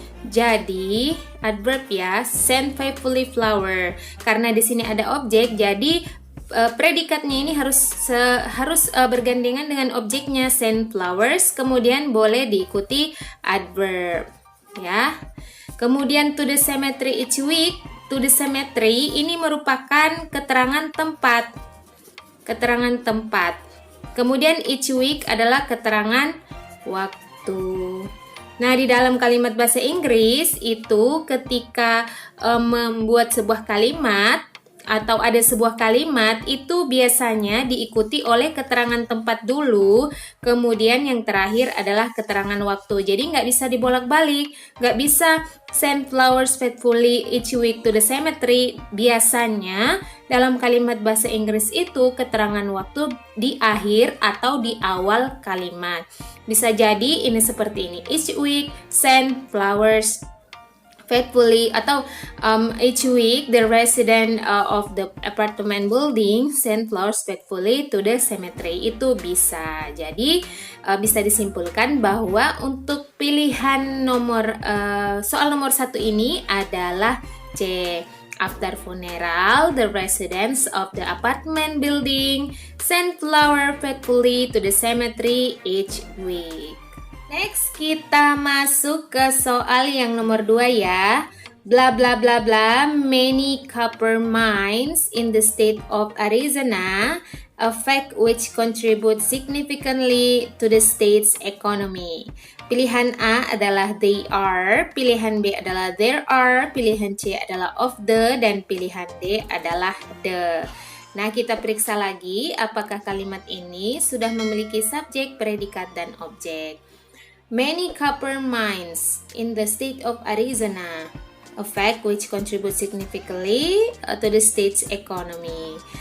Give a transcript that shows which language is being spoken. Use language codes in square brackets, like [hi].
[id] Jadi [en] adverb ya, send faithfully flower. [id] Karena di sini ada objek, jadi predikatnya ini harus bergandengan dengan objeknya [en] send flowers. [id] Kemudian boleh diikuti adverb ya. Kemudian [en] to the cemetery each week. To the cemetery [id] ini merupakan keterangan tempat. Keterangan tempat. Kemudian [en] each week [id] adalah keterangan waktu. Nah, di dalam kalimat bahasa Inggris itu ketika membuat sebuah kalimat atau ada sebuah kalimat itu biasanya diikuti oleh keterangan tempat dulu, kemudian yang terakhir adalah keterangan waktu. Jadi nggak bisa dibolak-balik, nggak bisa [en] send flowers faithfully each week to the cemetery. [id] Biasanya dalam kalimat bahasa Inggris itu keterangan waktu di akhir atau di awal kalimat. Bisa jadi ini seperti ini. [en] Each week send flowers faithfully, [id] atau [en] each week the resident of the apartment building send flowers faithfully to the cemetery. [id] Itu bisa. Jadi bisa disimpulkan bahwa untuk pilihan soal nomor 1 ini adalah C. [en] After funeral, the residents of the apartment building send flower faithfully to the cemetery each week. Next, [id] kita masuk ke soal yang nomor 2 ya. [en] Bla bla bla bla, many copper mines in the state of Arizona, a fact which contributes significantly to the state's economy. [id] Pilihan A adalah [en] they are, [id] pilihan B adalah [en] there are, [id] pilihan C adalah of the, dan pilihan D adalah the. Nah, kita periksa lagi apakah kalimat ini sudah memiliki subjek, predikat, dan objek. [en] Many copper mines in the state of Arizona, a fact which contributes significantly to the state's economy.